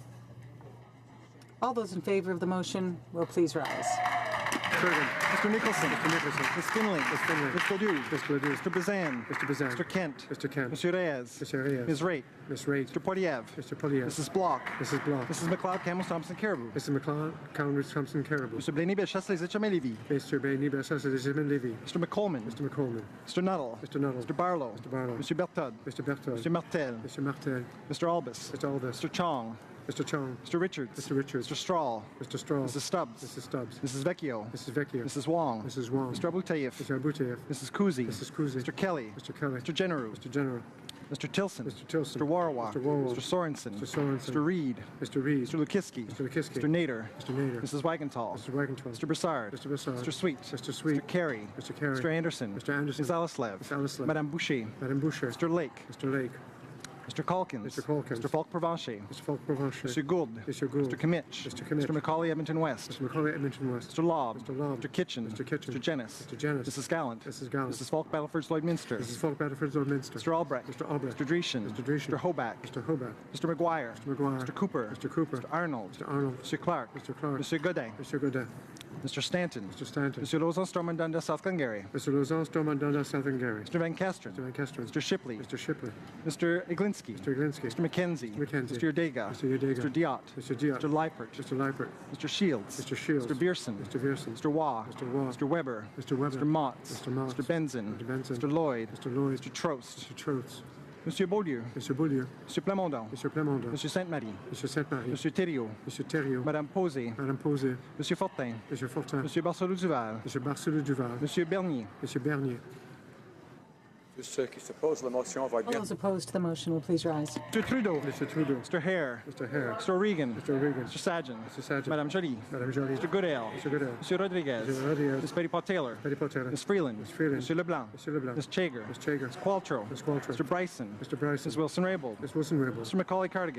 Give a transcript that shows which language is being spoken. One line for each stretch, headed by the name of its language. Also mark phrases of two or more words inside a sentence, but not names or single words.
English: All those in favor of the motion will please rise. Mr. Nicholson. Ms. Finley. Mr. Ledoux. Mr. Bazan. Mr. Kent. Mr. Reyes. Ms. Raitt. Mr. Poilievre. Mrs. Bloch. Mrs. McLeod Thompson Caribou. Mr. Blaney Bellechasse Lévis. Mr. McColman. Mr. Nuttall. Mr. Barlow. Mr. Berthoud. Mr. Martel. Mr. Albus. Mr. Chong. Mr. Richards. Mr. Strahl. Mrs. Stubbs. Mrs. Vecchio. Mrs. Wong. Mr. Aboutayev. Mrs. Kuzi. Mr. Kelly. Mr. Generou. Mr. Tilson. Mr. Warwa. Mr. Sorensen. Mr. Reid. Mr. Lukiski. Mr. Nader. Mrs. Wagenthal. Mr. Broussard. Mr. Sweet. Mr. Carey. Mr. Anderson. Ms. Alislev. Madame Boucher. Mr. Lake. Mr. Calkins. Mr. Falk-Provencher. Mr. Gould. Mr. Kimmich. Mr. Macaulay Edmonton West. Mr. Lobb. Mr. Kitchen. Mr. Jennis. Mrs. Gallant. Mrs. Falk Battleford Lloyd-Minster. Mr. Albrecht. Mr. Dreeshen. Mr. Hoback. Mr. McGuire. Mr. Cooper. Mr. Arnold. Mr. Clark. Mr. Godin. Mr. Stanton. Mr. Lauzon-Stormont-Dundas, South Glengarry. Mr. Van Kesteren. Mr. Shipley. Mr. Iglinski. Mr. McKenzie. Mr. Udega. Mr. Diot. Mr. Leipert. Mr. Shields. Mr. Bierson. Mr. Waugh. Mr. Weber. Mr. Motz. Mr. Benzin. Mr. Lloyd. Mr. Trost. Monsieur Beaulieu. Monsieur Plamondon. Monsieur Sainte-Marie. Monsieur Thériault. Madame Posé. Monsieur Fortin. Monsieur Barcelou-Duval. Monsieur Bernier.
French: Ceux qui s'opposent à la motion vont
English: All
French: bien.
English: those opposed to the motion will please rise. Mr. Trudeau. Mr. Hare. Mr. O'Regan. Mr. Sajan. Madame Joly. Mr. Goodale. Mr. Rodriguez. Ms. Petitpas-Taylor. Ms. Freeland. Mr. Leblanc. Ms. Chager. Ms. Qualtrough. Mr. Bryson. Ms. Wilson-Raybould. Mr. Macaulay-Cardigan.